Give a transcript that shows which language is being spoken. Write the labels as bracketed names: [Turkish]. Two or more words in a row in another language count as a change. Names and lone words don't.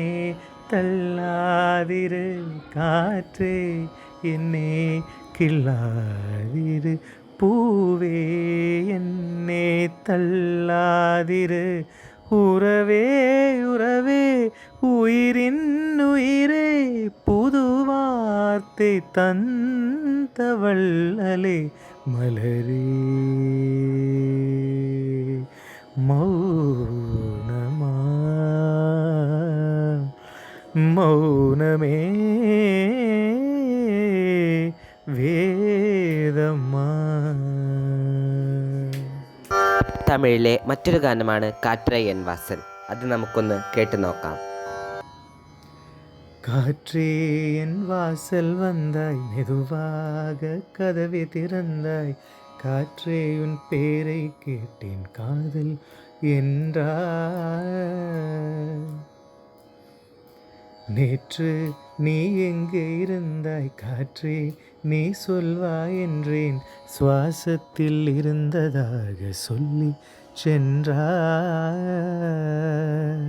[Tamil] தள்ளாதிரு காற்றே என்னே கிள்ளாதிரு பூவே என்னே தள்ளாதிரு உறவே உறவே உயிரின் உயிரே புது வார்த்தை தந்தவள்ளலே மலரே மௌனமா மௌனமே வேதமா. [Malayalam] തമിഴിലെ മറ്റൊരു ഗാനമാണ് കാറ്റേ എൻ വാസൽ. അത് നമുക്കൊന്ന് കേട്ടു നോക്കാം. [Tamil] காற்றே என் வாசல் வந்தாய் மெதுவாக கதவை திறந்தாய் காற்றே உன் பேரை கேட்டேன் காதல் என்றாய் நேற்று நீ எங்கே இருந்தாய் காற்றே நீ சொல்வாய் என்றேன் சுவாசத்தில் இருந்ததாக சொல்லி சென்றாய்.